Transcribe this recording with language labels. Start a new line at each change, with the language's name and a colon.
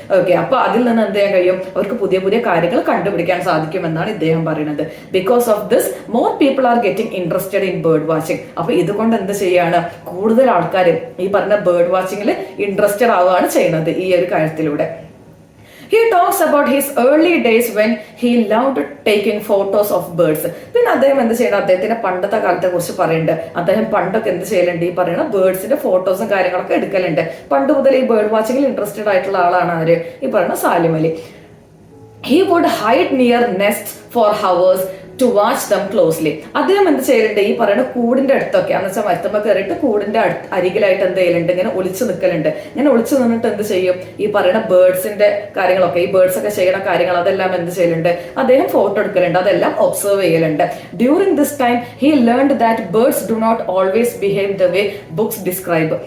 Malayalam: Okay, അപ്പൊ അതിൽ നിന്ന് എന്ത് ചെയ്യാൻ കഴിയും, അവർക്ക് പുതിയ പുതിയ കാര്യങ്ങൾ കണ്ടുപിടിക്കാൻ സാധിക്കും എന്നാണ് ഇദ്ദേഹം പറയുന്നത്.
English: Because of this more people are getting interested in bird watching.
Malayalam: അപ്പൊ ഇതുകൊണ്ട് എന്ത് ചെയ്യാണ്, കൂടുതൽ ആൾക്കാർ ഈ പറഞ്ഞ ബേർഡ് വാച്ചിങ്ങിൽ ഇൻട്രസ്റ്റഡ് ആവുകയാണ് ചെയ്യുന്നത് ഈ ഒരു കാര്യത്തിലൂടെ.
English: He talks about his early days when he loved taking photos of birds.
Malayalam: പിന്നെ അദ്ദേഹം എന്ത് ചെയ്യണം, അദ്ദേഹത്തിന്റെ പണ്ടത്തെ കാലത്തെ കുറിച്ച് പറയുന്നുണ്ട്. അദ്ദേഹം പണ്ടൊക്കെ എന്ത് ചെയ്യലുണ്ട്, ഈ പറയുന്ന ബേർഡ്സിന്റെ ഫോട്ടോസും കാര്യങ്ങളൊക്കെ എടുക്കലുണ്ട്. പണ്ട് മുതൽ ഈ ബേർഡ് വാച്ചിങ്ങിൽ ഇൻട്രസ്റ്റഡ് ആയിട്ടുള്ള ആളാണ് ആര്, ഈ പറയുന്ന Salim Ali.
English: He would hide near nests for hours to watch them closely.
Malayalam: അദ്ദേഹം എന്ത് ചെയ്യലുണ്ട്, ഈ പറയുന്ന കൂടിന്റെ അടുത്തൊക്കെ എന്ന് വെച്ചാൽ മരത്തുമ്പോൾ കയറിയിട്ട് കൂടിന്റെ അരികിലായിട്ട് എന്ത് ചെയ്യലുണ്ട്, ഇങ്ങനെ ഒളിച്ചു നിൽക്കലുണ്ട്. ഇങ്ങനെ ഒളിച്ചു നിന്നിട്ട് എന്ത് ചെയ്യും, ഈ പറയുന്ന ബേർഡ്സിന്റെ കാര്യങ്ങളൊക്കെ, ഈ ബേർഡ്സ് ഒക്കെ ചെയ്യുന്ന കാര്യങ്ങൾ അതെല്ലാം എന്ത് ചെയ്യലുണ്ട്, അദ്ദേഹം ഫോട്ടോ എടുക്കലുണ്ട്, അതെല്ലാം ഒബ്സർവ് ചെയ്യലുണ്ട്.
English: During this time he learned that birds do not always behave the way books describe.